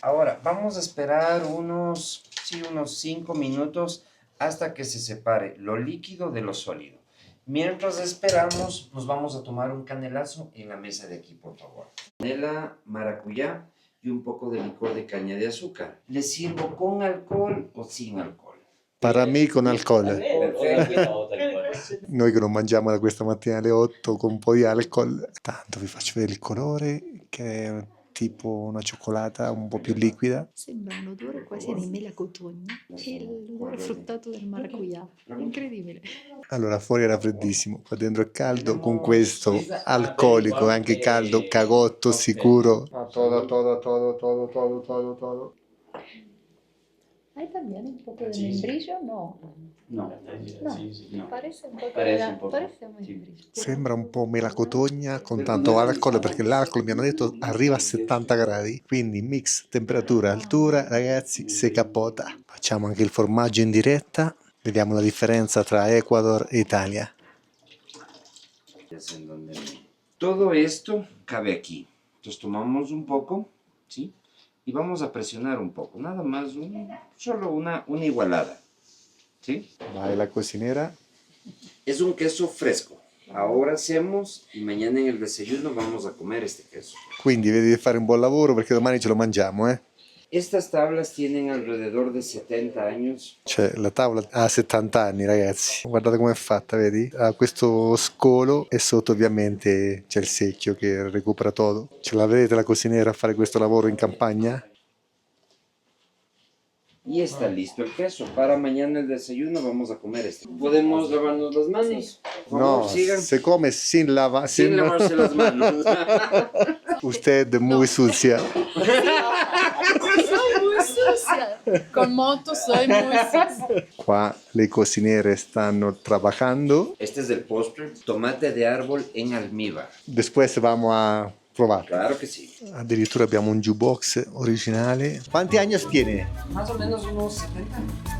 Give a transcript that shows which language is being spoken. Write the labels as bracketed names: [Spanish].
[Spanish] Ahora vamos a esperar unos 5 minutos hasta que se separe lo líquido de lo sólido. Mientras esperamos, nos vamos a tomar un canelazo en la mesa de aquí, por favor. Canela, maracuyá y un poco de licor de caña de azúcar. ¿Les sirvo con alcohol o sin alcohol? [Italian] Per me con alcol. [Spanish] Perfecto. [Italian] Noi che non mangiamo da questa mattina alle 8 con un po' di alcol. Tanto vi faccio vedere il colore, che è tipo una cioccolata un po' più liquida. Sembra un odore quasi di mela cotogna e l'odore fruttato del maracuyà. Incredibile. Allora, fuori era freddissimo, qua dentro è caldo, con questo alcolico, anche caldo, cagotto sicuro. [Spanish] Todo. ¿Hay también un poco de membrillo? No. No, Parece un poco Parece un poco. parece un membrillo. [Italian] Sembra un po' melacotogna con tanto alcol, perché l'alcol mi hanno detto arriva a 70 gradi, quindi mix temperatura altura, ragazzi, [Spanish] se capota. [Italian] Facciamo anche il formaggio in diretta, vediamo la differenza tra Ecuador e Italia. [Spanish] Todo esto cabe aquí. Entonces tomamos un poco, ¿sí? Y vamos a presionar un poco, nada más, solo una igualada, ¿sí? [Italian] Vai la cocinera. [Spanish] Es un queso fresco. Ahora hacemos y mañana en el desayuno vamos a comer este queso. [Italian] Quindi vedi di fare un buon lavoro perché domani ce lo mangiamo, eh? [Spanish] Estas tablas tienen alrededor de 70 años. [Italian] Cioè, la tavola ha 70 anni, ragazzi. Guardate com'è fatta, vedi? Ha questo scolo e sotto ovviamente c'è il secchio che recupera tutto. Ce la vedete la cocinera a fare questo lavoro in campagna? [Spanish] Y está listo el queso. Para mañana el desayuno vamos a comer este. ¿Podemos lavarnos las manos? Por favor, No, sigan. se come sin Sin lavarse las manos. Usted muy sucia. Soy muy sucia. Con moto soy muy sucia. [Italian] Qua le cocinere stanno trabajando. [Spanish] Este es el postre. Tomate de árbol en almíbar. Después vamos a provar. Claro que sí. [Italian] Addirittura abbiamo un jukebox originale. Quanti anni tiene? [Spanish] Más o menos unos 70 años.